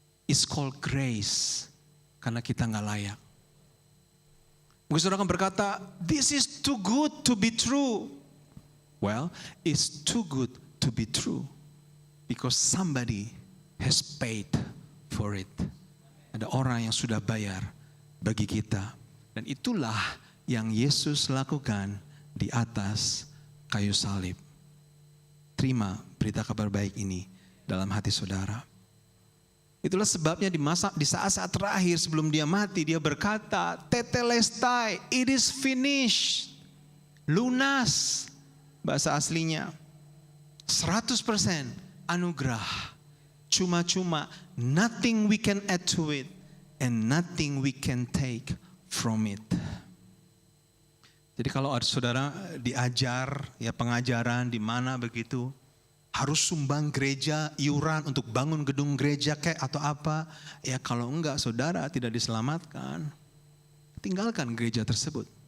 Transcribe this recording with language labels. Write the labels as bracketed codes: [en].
[en] It's called grace. [id] Karena kita gak layak. Mungkin saudara akan berkata, [en] this is too good to be true. Well, it's too good to be true. Because somebody has paid for it. [id] Ada orang yang sudah bayar bagi kita. Dan itulah yang Yesus lakukan di atas kayu salib. Terima berita kabar baik ini dalam hati saudara. Itulah sebabnya di saat-saat terakhir sebelum dia mati, dia berkata, tetelestai, [en] it is finished. [id] Lunas, bahasa aslinya. 100% anugerah. cuma-cuma, [en] nothing we can add to it, and nothing we can take from it. [id] Jadi kalau saudara diajar, ya pengajaran di mana begitu, harus sumbang gereja, iuran untuk bangun gedung gereja kayak atau apa, ya kalau enggak saudara tidak diselamatkan, tinggalkan gereja tersebut.